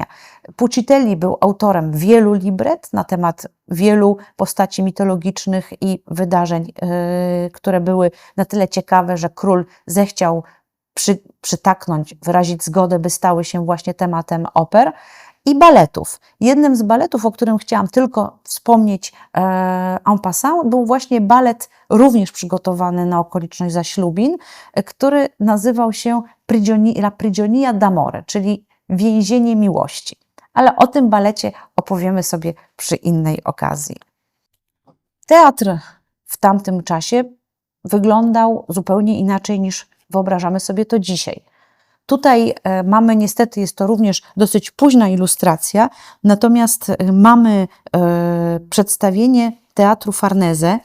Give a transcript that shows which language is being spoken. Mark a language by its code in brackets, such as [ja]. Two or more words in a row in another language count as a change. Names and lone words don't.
[pl] Pucitelli był autorem wielu libret na temat wielu postaci mitologicznych i wydarzeń, które były na tyle ciekawe, że król zechciał przytaknąć, wyrazić zgodę, by stały się właśnie tematem oper. I baletów. Jednym z baletów, o którym chciałam tylko wspomnieć [fr] en passant, [pl] był właśnie balet również przygotowany na okoliczność zaślubin, który nazywał się [it] La prigionia d'amore, [pl] czyli więzienie miłości. Ale o tym balecie opowiemy sobie przy innej okazji. Teatr w tamtym czasie wyglądał zupełnie inaczej niż wyobrażamy sobie to dzisiaj. Tutaj mamy, niestety jest to również dosyć późna ilustracja, natomiast mamy przedstawienie Teatru Farnese.